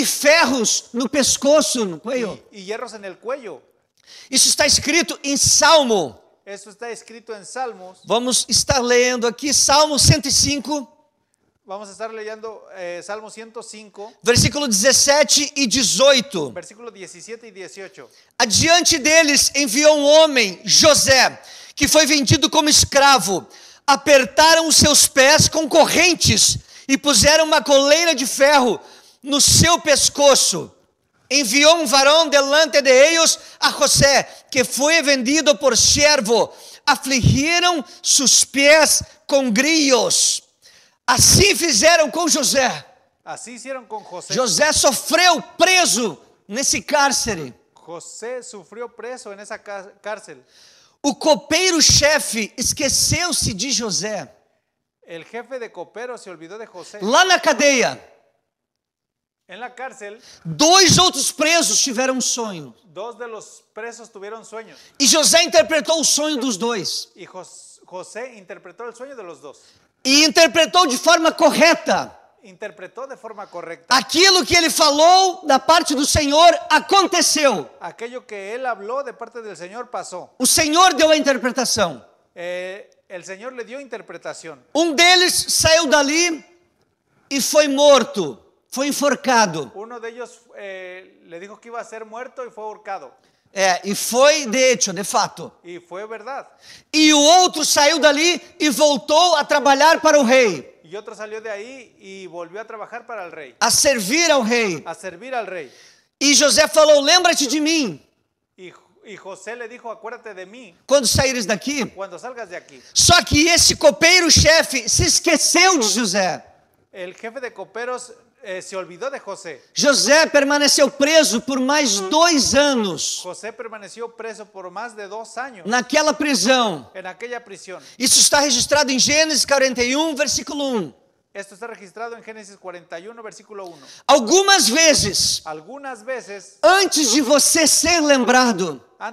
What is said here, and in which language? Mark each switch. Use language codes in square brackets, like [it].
[pt] e ferros no pescoço, [es] no cuello. y hierros en el cuello. [pt] Isso está escrito em Salmo. [es] Eso está escrito en Salmos. [pt] Vamos estar lendo aqui Salmo 105, [es] Vamos a estar leyendo Salmo 105, [pt] versículo 17 e 18. [es] versículos 17 y 18. [pt] Adiante deles enviou um homem, José, que foi vendido como escravo. Apertaram os seus pés com correntes e puseram uma coleira de ferro no seu pescoço. Enviou um varão [es] delante de ellos [pt] a José, que foi vendido por siervo. Afligiram seus pés com grilhos. Assim fizeram com José. [es] Así hicieron con José. [pt] José sofreu preso nesse cárcere. [es] José sufrió preso en esa cárcel. [pt] O copeiro-chefe esqueceu-se de José. [es] El jefe de copero se olvidó de José. [pt] Lá na cadeia, [es] En la cárcel, [pt] 2 outros presos tiveram um sonho. [es] 2 de los presos tuvieron sueños. [pt] E José interpretou o sonho dos 2. [es] Y José interpretó el sueño de los 2. [pt] E interpretou de forma correta. [es] Interpretó de forma correcta. [pt] Aquilo que ele falou da parte do Senhor aconteceu. [es] Aquello que él habló de parte del Señor pasó. [pt] O Senhor deu a interpretação. [es] El Señor le dio interpretación. [pt] Um deles saiu dali e foi morto, foi enforcado. [es] Uno de ellos le dijo que iba a ser muerto y fue ahorcado. [pt] E foi [es] de hecho, [pt] de fato. [es] Y fue verdad. [pt] E o outro saiu dali e voltou a trabalhar para o rei, [es] Y otro salió de ahí y volvió a trabajar para el rey, [pt] a servir ao rei. [es] a servir al rey. [pt] E José falou: lembra-te de mim [es] Y José le dijo, acuérdate de mí [pt] quando saíres daqui. [es] cuando salgas de aquí. [pt] Só que esse copeiro-chefe se esqueceu de José. [es] El jefe de coperos se olvidó de José. [pt] José permaneceu preso por mais 2 anos [es] José permaneció preso por más de 2 años [pt] naquela prisão. [es] en aquella prisión. [pt] Isso está registrado em Gênesis 41, versículo 1. [es] Esto está registrado en Génesis 41, versículo 1. [pt] Algumas vezes, [es] Algunas veces, [pt] antes de você ser lembrado,